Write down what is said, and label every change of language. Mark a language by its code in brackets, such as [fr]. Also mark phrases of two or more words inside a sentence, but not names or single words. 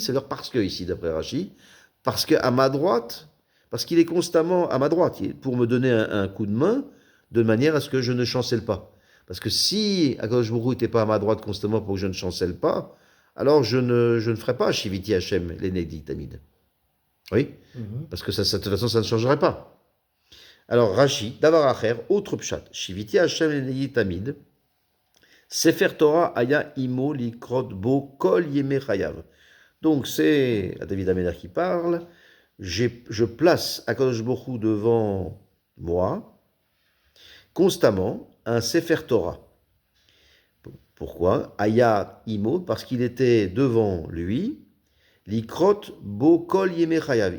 [fr] C'est-à-dire parce que, ici d'après Rashi, parce qu'à ma droite, parce qu'il est constamment à ma droite, pour me donner un coup de main, de manière à ce que je ne chancelle pas. Parce que si [he] הקדוש ברוך הוא [fr] n'était pas à ma droite constamment pour que je ne chancelle pas, alors je ne ferais pas [he] שויתי השם לנגדי תמיד. [fr] Oui, parce que de toute façon, ça ne changerait pas. Alors, [he] רש"י, דבר אחר, autre פשט, שויתי השם לנגדי תמיד, ספר תורה היה עמו לקרות בו כל ימי חייו. [fr] Donc, c'est David Améler qui parle. Je place [he] הקדוש ברוך הוא [fr] devant moi constamment un [he] ספר תורה. [fr] Pourquoi? [he] היה עמו, [fr] parce qu'il était devant lui, [he] לקרות בו כל ימי חייו.